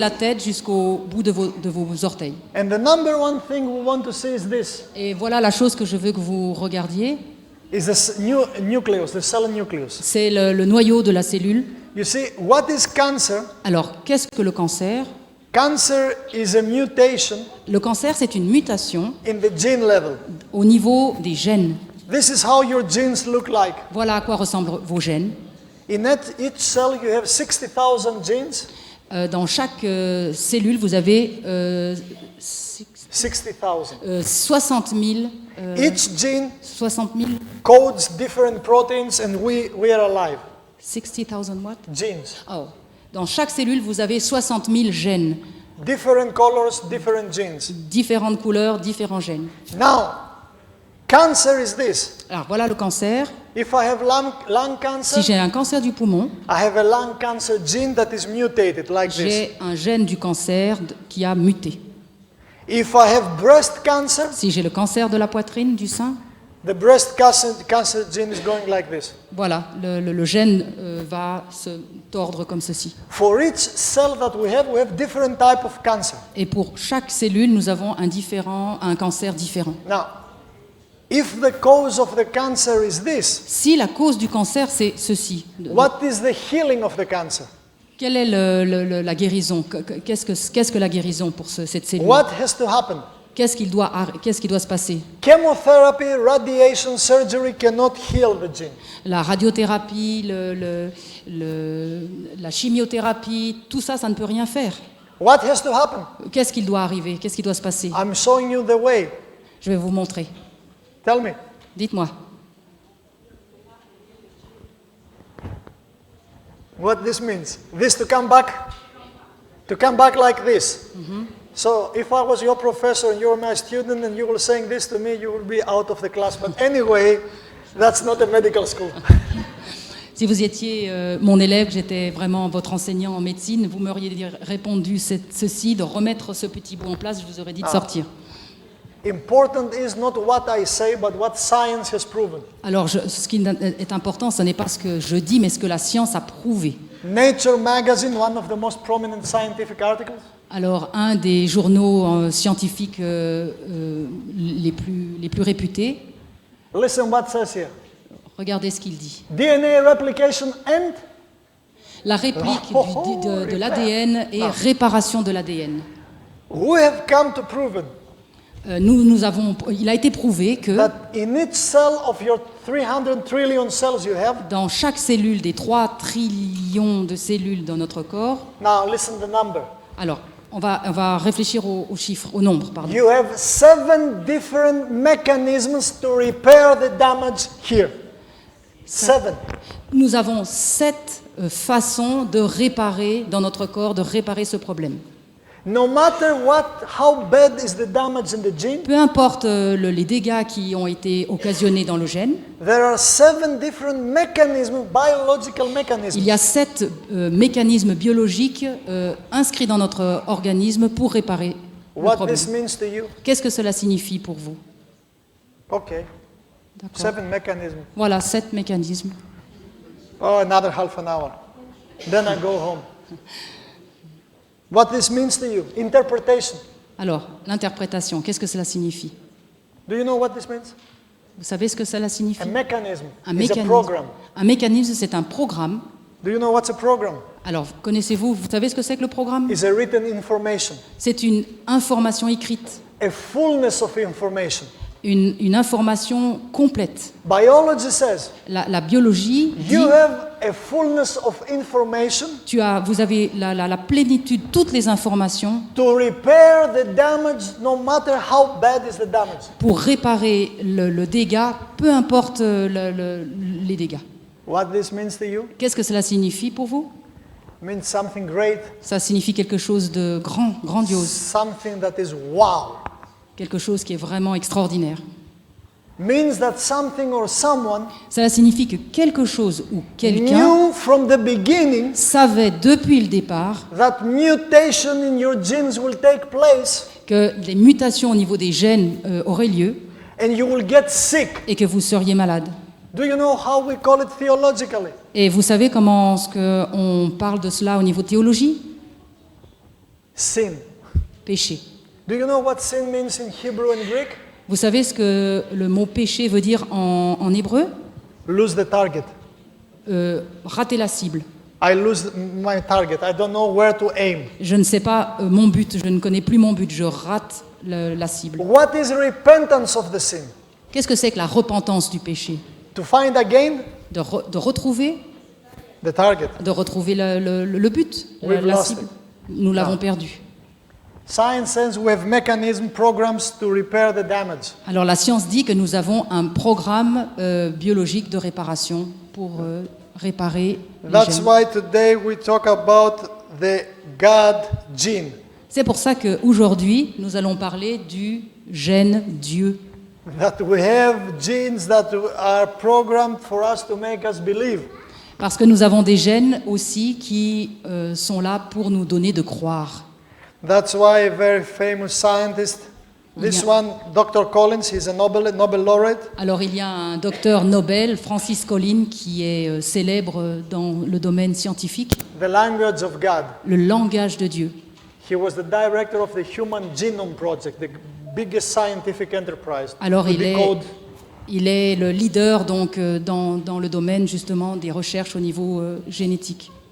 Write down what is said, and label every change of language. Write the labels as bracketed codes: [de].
[fr] la tête jusqu'au bout de vos orteils. [en] And the number one thing we want to see is this, [fr] Et voilà la chose que je veux que vous regardiez, [en] is the nucleus, the cell nucleus. [fr] c'est le noyau de la cellule. [en] You see, what is cancer? [fr] Alors, qu'est-ce que le cancer? [en] Cancer is a mutation [fr] Le cancer, c'est une mutation [en] in the gene level. [fr] au niveau des gènes. [en] This is how your genes look like. [fr] Voilà à quoi ressemblent vos gènes. [en] In each cell you have 60,000 genes. [fr] Dans chaque cellule, vous avez [en] 60,000. [fr] 60 000, [en] Each gene [fr] 60 000, [en] codes different proteins and we are alive. 60,000 what? Genes. Oh. [fr] Dans chaque cellule, vous avez 60 000 gènes, [en] Different colors, different genes. [fr] différentes couleurs, différents gènes. [en] Now, cancer is this. [fr] Alors voilà le cancer. [en] If I have lung [fr] Si [en] cancer, [fr] j'ai un cancer du poumon, [en] I have a lung cancer gene that is mutated like this. [fr] j'ai un gène du cancer qui a muté. [en] If I have breast cancer, [fr] Si j'ai le cancer de la poitrine, du sein, [en] the breast cancer gene is going like this. [fr] voilà, le gène va se tordre comme ceci. [en] For each cell that we have different type of cancer. [fr] Et pour chaque cellule, nous avons un cancer différent. [en] Now, if the cause of the cancer is this, [fr] Si la cause du cancer, c'est ceci, [en] what is the healing of the cancer? [fr] quelle est la guérison? Qu'est-ce que la guérison pour cette cellule? [en] What has to happen? [fr] Qu'est-ce qui doit se passer? [en] Chemotherapy, radiation, surgery cannot heal the gene. [fr] La radiothérapie, la chimiothérapie, tout ça, ça ne peut rien faire. [en] What has to happen? [fr] Qu'est-ce qui doit arriver? Qu'est-ce qui doit se passer? [en] I'm showing you the way. [fr] Je vais vous montrer. [en] Tell me. [fr] Dites-moi. [en] What this means. This to come back like this. So if I was your professor and you're my student and you were saying this to me, you would be out of the class. But anyway, that's not a medical school. [fr] Si vous étiez mon élève, j'étais vraiment votre enseignant en médecine, vous m'auriez répondu ceci, de remettre ce petit bout en place, je vous aurais dit de sortir. [en] Important is not what I say, but what science has proven. [fr] Alors, ce qui est important, ce n'est pas ce que je dis, mais ce que la science a prouvé. [en] Nature magazine, one of the most prominent scientific articles. [fr] Alors, un des journaux scientifiques les plus réputés, [en] Listen what it says here. [fr] regardez ce qu'il dit. [en] DNA replication and [fr] La réplique de l'ADN et réparation de l'ADN. [en] we have come to prove it, [fr] Il a été prouvé que [en] that in each cell of your 300 trillion cells you have, [fr] dans chaque cellule des 3 trillions de cellules dans notre corps, [en] now listen the number. [fr] alors on va réfléchir aux chiffres, au nombre, pardon. [en] You have 7 different mechanisms to repair the damage here. 7. [fr] Nous avons 7 façons de réparer dans notre corps, de réparer ce problème. [en] No matter how bad is the damage in the gene, [fr] Peu importe les dégâts qui ont été occasionnés dans le gène, [en] there are 7 different mechanisms, biological mechanisms. [fr] il y a 7 mécanismes biologiques inscrits dans notre organisme pour réparer le [en] What [fr] problème. [en] this means to you? [fr] Qu'est-ce que cela signifie pour vous? [en] Okay, [fr] D'accord. [en] 7 mechanisms. [fr] Voilà, 7 mécanismes. [en] Oh, another half an hour. Then I go home. What this means to you? Interpretation. [fr] Alors, l'interprétation, qu'est-ce que cela signifie? [en] Do you know what this means? [fr] Vous savez ce que cela signifie? [en] A mechanism [fr] Un [en] is a [fr] mécanisme. [en] program. [fr] Un mécanisme, c'est un programme. [en] Do you know what's a program? [fr] Alors, connaissez-vous, vous savez ce que c'est que le programme? [en] It's a written information, [fr] C'est une information écrite, [en] a fullness of information. [fr] une information complète. [en] Biology says [fr] La biologie dit, [en] you have a fullness of information [fr] vous avez la plénitude, toutes les informations [en] to repair the damage no matter how bad is the damage. [fr] pour réparer le dégât, peu importe les dégâts. [en] What this means to you? [fr] Qu'est-ce que cela signifie pour vous? [en] Means something great, [fr] Ça signifie quelque chose de grandiose, [en] something that is wow. [fr] quelque chose qui est vraiment extraordinaire. [en] means that something or someone [fr] Cela signifie que quelque chose ou quelqu'un [en] knew from the beginning [fr] savait depuis le départ [en] that mutation in your genes will take place [fr] que les mutations au niveau des gènes auraient lieu [en] and you will get sick. [fr] et que vous seriez malade. [en] Do you know how we call it theologically? [fr] Et vous savez comment on parle de cela au niveau de théologie? [en] Sin. [fr] Péché. [en] Do you know what sin means in Hebrew and Greek? [fr] Vous savez ce que le mot péché veut dire en hébreu? [en] Lose the target. [fr] Rater la cible. [en] I lose my target. I don't know where to aim. [fr] Je ne sais pas mon but, je ne connais plus mon but, je rate la cible. [en] What is repentance of the sin? [fr] Qu'est-ce que c'est que la repentance du péché? [en] To find again [fr] De retrouver, [en] the target. [fr] de retrouver le but, [en] We've [fr] la [en] lost [fr] cible. [en] it. [fr] Nous l'avons perdu. [en] Science says we have mechanism programs to repair the damage. [fr] Alors la science dit que nous avons un programme biologique de réparation pour réparer les [en] That's [fr] gènes. [en] why today we talk about the God gene. [fr] C'est pour ça qu'aujourd'hui, nous allons parler du gène Dieu. [en] That we have genes that are programmed for us to make us believe. [fr] Parce que nous avons des gènes aussi qui sont là pour nous donner de croire. [en] That's why a very famous scientist, this Yeah. one, Dr. Collins, he's a Nobel laureate. [fr] Alors il y a un docteur Nobel, Francis Collins, qui est célèbre dans le domaine scientifique, [en] The language of God. [fr] le langage de Dieu. [en] He was the director of the Human Genome Project, the biggest scientific enterprise. [fr] Alors [en] to decode. [fr] il est le leader donc dans le domaine justement des recherches au niveau génétique.